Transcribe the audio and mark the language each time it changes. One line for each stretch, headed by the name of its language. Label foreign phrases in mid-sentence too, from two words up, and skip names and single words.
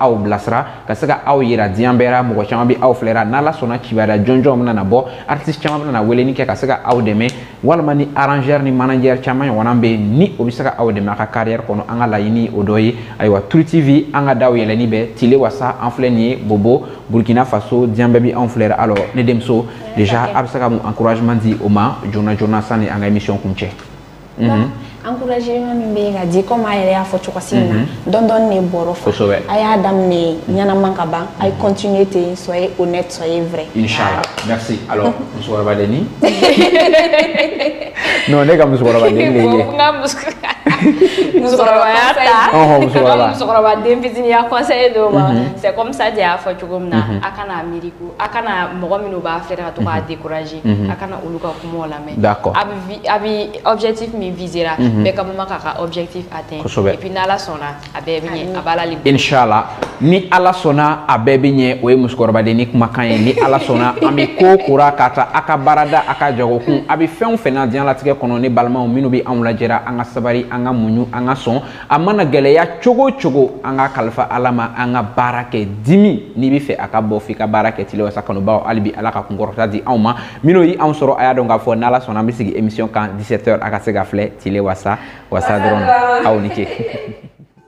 Bambara: aw bilasira ka se ka aw yira diɲɛ bɛɛ la mɔgɔ caman bɛ aw filɛra n'Ala sɔnna kibaruya jɔnjɔn bɛna na bɔ artiste caman bɛna na weleli kɛ ka se ka aw dɛmɛ walima ni arrangeur ni manager caman ɲɔgɔnna bɛ ni o bɛ se ka aw dɛmɛ a ka carrière kɔnɔ an ka laɲini o dɔ ye ayiwa Tru TV an ka daw yɛlɛni bɛ tile wasa an filɛ nin ye Bobo Burkina Faso diɲɛ bɛɛ bɛ anw filɛra alors ne denmuso déjà a bɛ se ka mun encouragement di o ma joona joona sani an ka émission kun cɛ. Encouragement min bɛ ka di comme a yɛrɛ y'a fɔ cogo min na dɔɔni de bɔrɔ fa a y'a daminɛ ɲɛnama ka ban a ye continuer ten
French: soyez honnête soyez vrai.
Arabic: Inch'Allah
French: merci alors
Bambara: musokɔrɔba denni non ne ka musokɔrɔba den de ye. musokɔrɔbaya ta musokɔrɔba den fitinin ya conseil d'o ma
French: c'est comme ça
Bambara: de y'a fɔ cogo min na a kana miiri ko a kana mɔgɔ minnu b'a filɛ ka to k'a décourager a kana olu ka kumaw lamɛn.
French: D'accord.
Bambara: a bɛ objectif min visera bɛɛ ka bama k'a ka
French: objectif atteint et puis
Bambara: n'Ala sɔnna a bɛɛ bɛ ɲɛ a b'a la libre.
Arabic: Inch'Allah
Bambara: ni Ala sɔnna a bɛɛ bɛ ɲɛ o ye musokɔrɔba denni kumakan ye ni Ala sɔnna an bɛ ko kora k'a ta a ka baarada a ka jagokun a bɛ fɛn o fɛn na diɲɛlatigɛ kɔnɔ ne balimaw minnu bɛ anw lajɛra an ka sabari an ka muɲu an ka sɔn a mana gɛlɛya cogo o cogo an ka kalifa Ala ma an ka baara kɛ dimi n'i bɛ fɛ a ka bɔ f'i ka baara kɛ tile wasa kanubaw hali bi Ala ka kunkɔrɔta di anw ma minnu ye anw sɔrɔ a y'a dɔn k'a fɔ n'Ala sɔnna an bɛ sigi émission kan 17h a ka se ka filɛ tile wasa dɔrɔn aw ni ce.